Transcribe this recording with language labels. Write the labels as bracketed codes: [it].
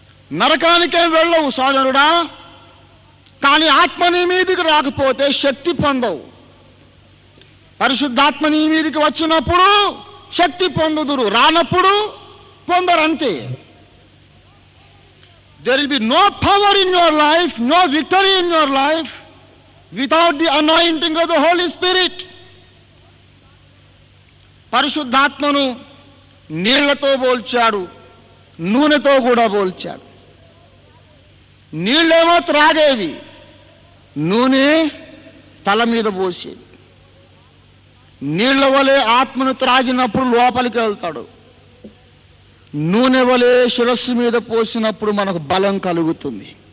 [te] నరకానికే వెళ్ళవు సోదరుడా, కానీ ఆత్మ నీ మీదికి రాకపోతే శక్తి పొందవు. పరిశుద్ధాత్మ నీ మీదికి వచ్చినప్పుడు శక్తి పొందుదురు, రానప్పుడు పొందరు, అంతే. [en] There will be no power in your life, no victory in your life without the anointing of the Holy Spirit. [te] పరిశుద్ధాత్మను నీళ్లతో పోల్చాడు, నూనెతో కూడా పోల్చాడు. నీళ్ళేమో త్రాగేవి, నూనె తల మీద పోసేది. నీళ్ల వలె ఆత్మను త్రాగినప్పుడు లోపలికి వెళ్తాడు, నూనె వలె శిరస్సు మీద పోసినప్పుడు మనకు బలం కలుగుతుంది.